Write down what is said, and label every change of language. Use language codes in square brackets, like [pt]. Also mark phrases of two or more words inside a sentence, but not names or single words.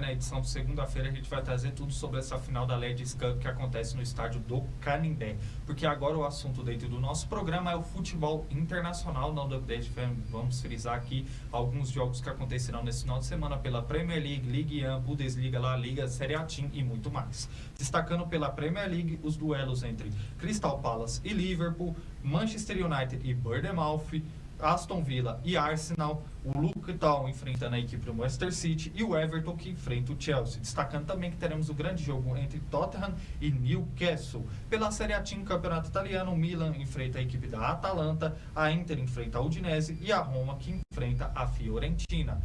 [pt] Na edição de segunda-feira a gente vai trazer tudo sobre essa final da Ladies Cup que acontece no estádio do Canindé. Porque agora o assunto dentro do nosso programa é o futebol internacional. Não do Update FM, vamos frisar aqui alguns jogos que acontecerão nesse final de semana pela Premier League, Ligue 1, Bundesliga, La Liga, Serie A Team e muito mais. Destacando pela Premier League os duelos entre Crystal Palace e Liverpool, Manchester United e Bournemouth, Aston Villa e Arsenal, o Luton Town enfrentando a equipe do Manchester City e o Everton que enfrenta o Chelsea. Destacando também que teremos o grande jogo entre Tottenham e Newcastle. Pela Serie A Team, campeonato italiano, o Milan enfrenta a equipe da Atalanta, a Inter enfrenta a Udinese e a Roma que enfrenta a Fiorentina.